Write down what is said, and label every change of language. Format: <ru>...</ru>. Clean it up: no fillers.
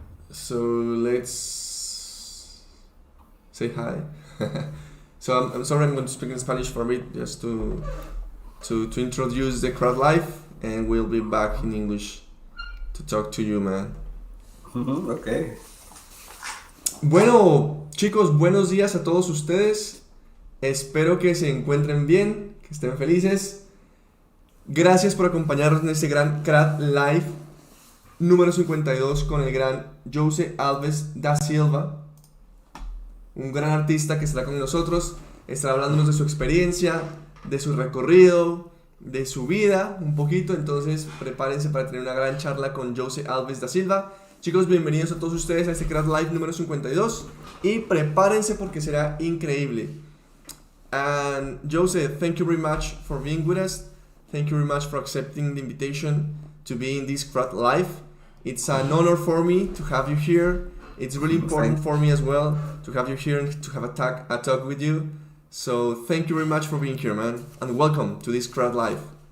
<en>So let's say hi. So I'm sorry, I'm going to speak in Spanish for a bit, just to introduce the Crad life, and we'll be back in English to talk to you, man. Okay.</en> <es>Bueno, chicos, buenos días a todos ustedes. Espero que se encuentren bien, que estén felices. Gracias por acompañarnos en este gran Crad Live número 52 con el gran Jose Alves Da Silva, un gran artista que estará con nosotros. Estará hablándonos de su experiencia, de su recorrido, de su vida, un poquito. Entonces prepárense para tener una gran charla con Jose Alves Da Silva. Chicos, bienvenidos a todos ustedes a este Crad Live número 52 y prepárense porque será increíble.</es> <en>And Jose, thank you very much for being with us. Thank you very much for accepting the invitation to be in this Crad Live. It's an honor for me to have you here. It's really important for me as well to have you here and to have a talk with you. So thank you very much for being here, man, and welcome to this Crad Live.</en>